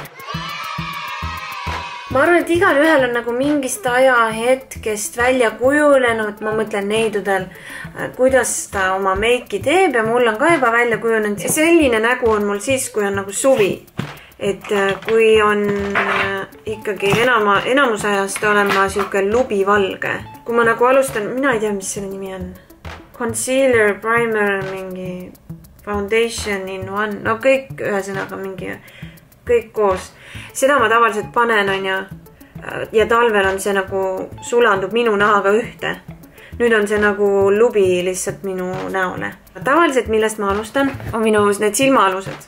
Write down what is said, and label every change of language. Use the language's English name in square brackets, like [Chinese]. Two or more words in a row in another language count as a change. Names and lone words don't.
[Estonian] Ma arvan, et igal ühel on nagu mingist ajahetkest välja kujunenud, ma mõtlen neidudel, kuidas ta oma meiki teeb ja mul on ka juba välja kujunenud. Selline nägu on mul siis, kui on nagu suvi. Et kui on ikkagi enamus ajast olen ma siuke lubivalge. Kui ma nagu alustan, mina ei tea, mis selle nimi on. [English] Concealer, primer, mingi foundation in one. [Estonian] No kõik ühesõnaga mingi, kõik koos. Seda ma tavaliselt panen on ja talvel on see nagu sulandub minu nahaga ühte. Nüüd on see nagu lubi lihtsalt minu näole. Tavaliselt, millest ma alustan, on minu need silmaalused.